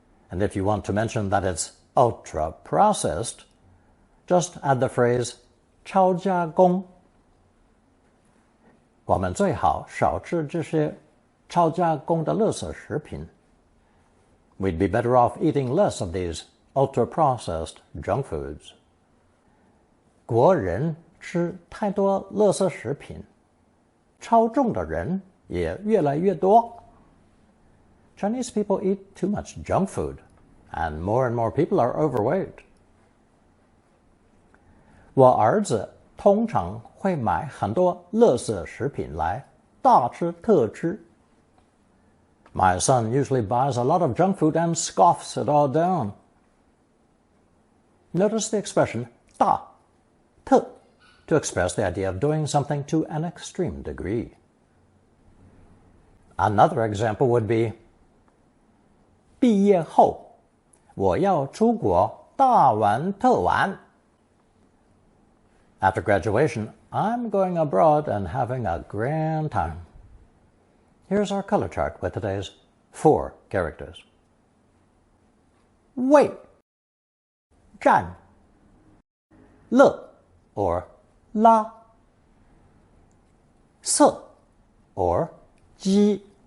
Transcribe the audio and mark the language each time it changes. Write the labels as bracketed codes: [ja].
[en] And if you want to mention that it's ultra-processed, just add the phrase 超加工. [zh] 我们最好少吃这些超加工的垃圾食品 [en] We'd be better off eating less of these ultra-processed junk foods. [zh] 国人吃太多垃圾食品，超重的人也越来越多。 [en] Chinese people eat too much junk food, and more people are overweight. [zh] 我儿子通常会买很多垃圾食品来大吃特吃。 [en] My son usually buys a lot of junk food and scoffs it all down. Notice the expression 大特 to express the idea of doing something to an extreme degree. Another example would be [zh] 毕业后我要出国大玩特玩。 [en] After graduation, I'm going abroad and having a grand time. Here's our color chart with today's 4 characters. 为占乐 or 拉色 or 鸡。